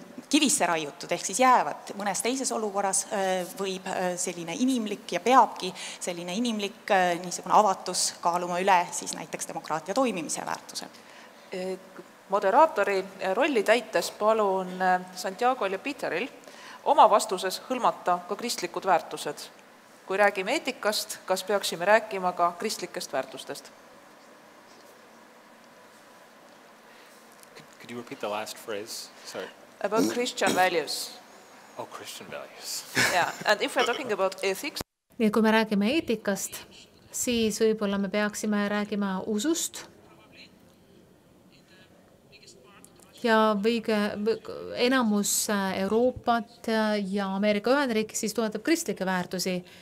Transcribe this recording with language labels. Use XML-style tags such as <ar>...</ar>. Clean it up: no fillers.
<et>kivisse raiutud, ehk siis jäävad mõnes teises olukorras võib selline inimlik ja peabki selline inimlik niisugune avatus kaaluma üle siis näiteks demokraatia toimimise väärtuse. Moderaatori rolli täites palun Santiago'l ja Peteril oma vastuses hõlmata ka kristlikud väärtused. Kui räägime eetikast, kas peaksime rääkima ka kristlikest väärtustest?</et> <en>Could you repeat the last phrase? Sorry. About Christian values. Oh, Christian values. Yeah, and if we're talking about ethics.</en> <et>Nii, kui me räägime eetikast, siis võib-olla me peaksime räägima usust ja enamus Euroopat ja Ameerika Ühendriik siis toetab kristlikke väärtusi.</et>